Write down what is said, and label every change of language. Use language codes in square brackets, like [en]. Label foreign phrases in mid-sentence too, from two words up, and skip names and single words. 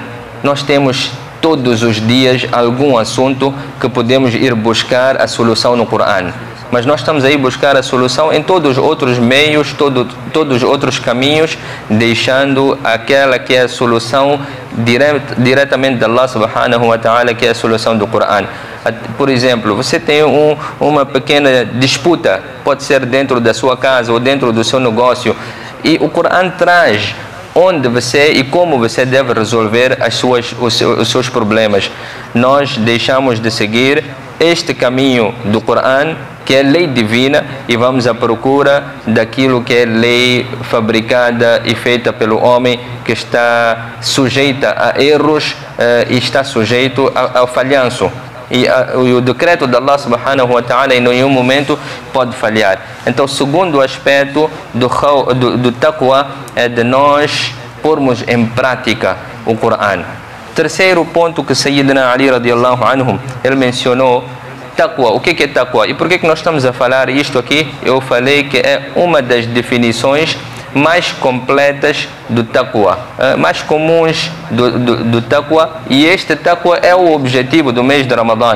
[pt] Nós temos todos os dias algum assunto que podemos ir buscar a solução no Corão, mas nós estamos aí buscar a solução em todos os outros meios, todos os outros caminhos, deixando aquela que é a solução diretamente de Allah [ar] سبحانه وتعالى, [pt] que é a solução do Corão. Por exemplo, você tem uma pequena disputa, pode ser dentro da sua casa ou dentro do seu negócio, e o Corão traz onde você e como você deve resolver os seus problemas. Nós deixamos de seguir este caminho do Corão, que é lei divina, e vamos à procura daquilo que é lei fabricada e feita pelo homem, que está sujeita a erros e está sujeito ao falhanço. E o decreto de Allah [ar] سبحانه وتعالى [pt] em nenhum momento pode falhar. Então, o segundo aspecto do taqwa é de nós pormos em prática o Corão. Terceiro ponto que Sayyidina Ali [ar] رضي الله عنه, [pt] ele mencionou taqwa. O que é taqwa? E por que nós estamos a falar isto aqui? Eu falei que é uma das definições mais completas do taqwa, mais comuns do taqwa, e este taqwa é o objetivo do mês de Ramadã.